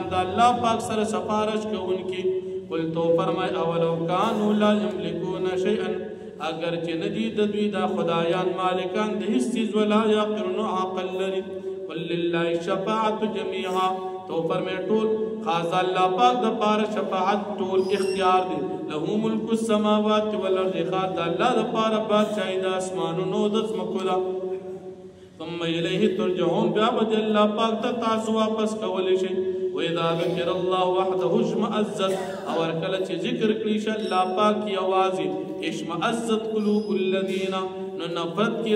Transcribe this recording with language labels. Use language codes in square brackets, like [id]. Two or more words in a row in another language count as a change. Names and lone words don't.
[ps] د الله پاک سره سفارش کوونکي قل تو فرمای [ar] اولو کانوا لا یملکون شیئا [ps] اگر چې ندی د دوی دا خدایان مالکان د هیڅ چیز [ar] ولا یعقلون [ps] عقل لري [ar] قل لله الشفاعة جميعا [ps] تو فرمای ټول خاص الله پاک د پاره شفاعت ټول اختیار دی [ar] له ملک السماوات والارض [ps] خاص الله د پاره بادشاہي د اسمانونو د ځمکو دا [ar] ثم الیه ترجعون [ps] بیا به الله پاک ته تاسو واپس کولی شئ [ar] واذا ذکر الله وحده اشمئزت [ps] او کله چې ذکر کړي شي الله پاک یوازې [ar] اشمئزت قلوب الذین [ps] نو نفرت کی